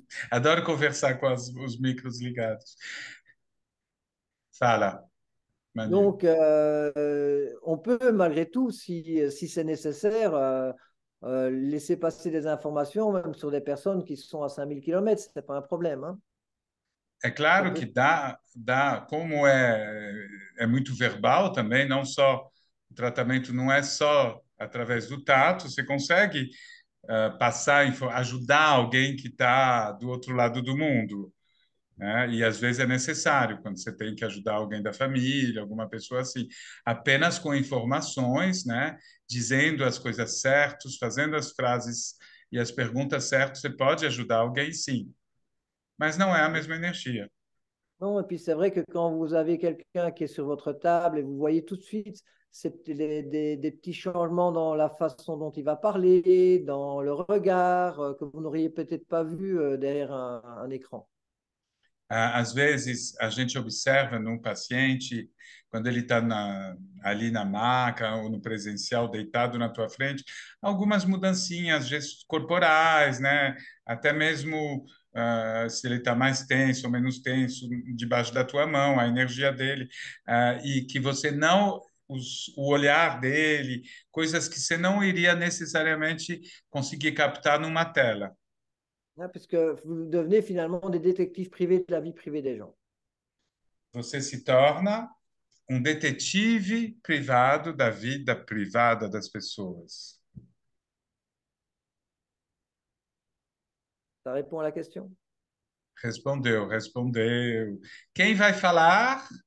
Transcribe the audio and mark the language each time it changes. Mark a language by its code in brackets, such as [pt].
[pt] Adoro conversar com os micros ligados. Fala, Manu. [fr] Donc, on peut malgré tout, si c'est nécessaire, laisser passer des informations, même sur des personnes qui sont à 5000 km, ce n'est pas un problème. Hein. [pt] É [fr] Ça [pt] claro [fr] peut... [pt] que como é muito verbal também, não só, o tratamento não é só através do tato, você consegue passar, ajudar alguém que está do outro lado do mundo, né? E às vezes é necessário, quando você tem que ajudar alguém da família, alguma pessoa assim, apenas com informações, né? Dizendo as coisas certas, fazendo as frases e as perguntas certas, você pode ajudar alguém sim, mas não é a mesma energia. [fr] Non, et puis c'est vrai que quand vous avez quelqu'un qui est sur votre table et vous voyez tout de suite des petits changements dans la façon dont il va parler, dans le regard, que vous n'auriez peut-être pas vu derrière un écran. [pt] Às vezes, a gente observa num paciente, quando ele está ali na maca ou no presencial, deitado na tua frente, algumas mudancinhas, gestos corporais, né? Até mesmo se ele está mais tenso ou menos tenso, debaixo da tua mão, a energia dele, e que você não. O olhar dele, coisas que você não iria necessariamente conseguir captar numa tela. [fr] Hein, puisque vous devenez finalement des détectives privés de la vie privée des gens. [pt] Você se torna um detetive privado da vida privada das pessoas. [fr] Ça répond à la question? [pt] Respondeu, respondeu. Quem vai falar?